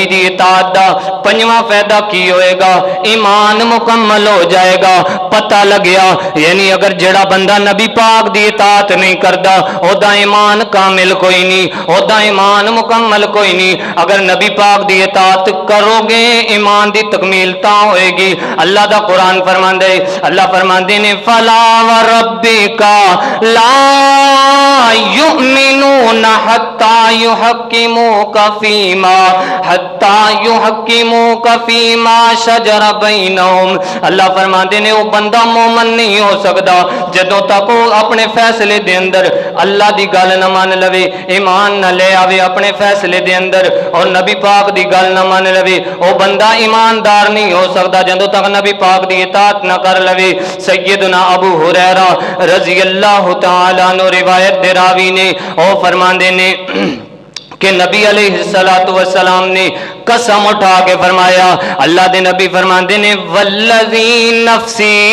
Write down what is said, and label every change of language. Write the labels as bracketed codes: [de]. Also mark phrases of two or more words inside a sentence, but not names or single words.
[pa] دی اطاعت دا پنجواں فائدہ کی ہوئے گا ایمان مکمل ہو جائے گا پتہ لگیا یعنی اگر جیہڑا بندہ نبی پاک دی اطاعت نہیں کردا اوہدا ایمان کامل کوئی نہیں اوہدا ایمان مکمل کوئی نہیں اگر نبی پاک دی اطاعت کرو گے ایمان دی تکمیلتا ہوئے گی اللہ دا قرآن فرماندے اللہ فرماندے نے [ar] فلا وربك لا يؤمنون حتى يحكموك فيما شجر بينهم [pa] اللہ فرماتے نے وہ بندہ مومن نہیں ہو سکتا جدوں تک وہ اپنے فیصلے فیصلے دے اندر اللہ دی گل نہ مان لوے ایمان نہ لے آوے اپنے فیصلے دے اندر اور نبی پاک دی گل نہ مان لوے او بندہ ایماندار نہیں ہو سکتا جدوں تک نبی پاک دی اطاعت نہ کر لوے سیدنا ابو ہریرہ [ar] رضی اللہ تعالی عنہ [pa] روایت دے راوی نے او فرماندے نے کہ نبی [ar] علیہ السلام [pa] نے قسم اٹھا کے فرمایا اللہ دے نبی فرماندے نے [ar] والذی نفسی